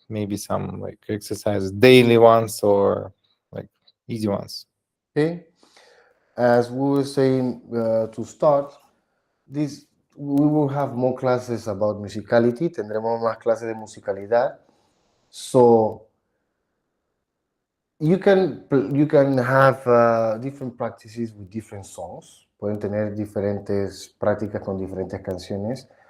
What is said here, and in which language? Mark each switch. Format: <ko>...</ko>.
<en>Maybe some like exercises, daily ones or like easy ones. Okay. As we were saying to start, this we will have more classes about musicality.</en> <es>Tendremos más clases de musicalidad.</es> <en>So you can have different practices with different songs.</en> <es>Pueden tener diferentes prácticas con diferentes canciones.</es>